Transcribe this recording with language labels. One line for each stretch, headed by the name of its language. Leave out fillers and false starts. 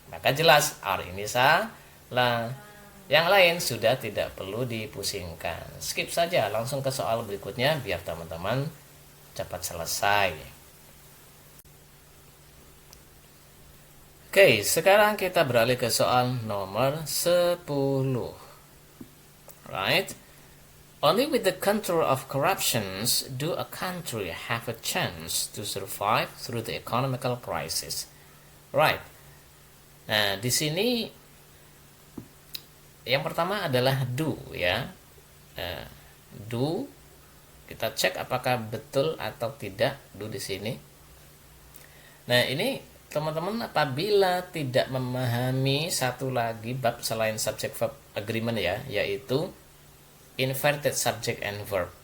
Indonesian: Maka jelas are ini salah. Yang lain sudah tidak perlu dipusingkan. Skip saja, langsung ke soal berikutnya biar teman-teman cepat selesai. Oke, sekarang kita beralih ke soal nomor 10.
English: Right? Only with the control of corruptions do a country have a chance to survive through the economical crisis. Right.
Indonesian: Nah, di sini yang pertama adalah do ya. Do, kita cek apakah betul atau tidak do di sini. Nah, ini teman-teman apabila tidak memahami satu lagi bab selain subject verb agreement ya, yaitu inverted subject and verb.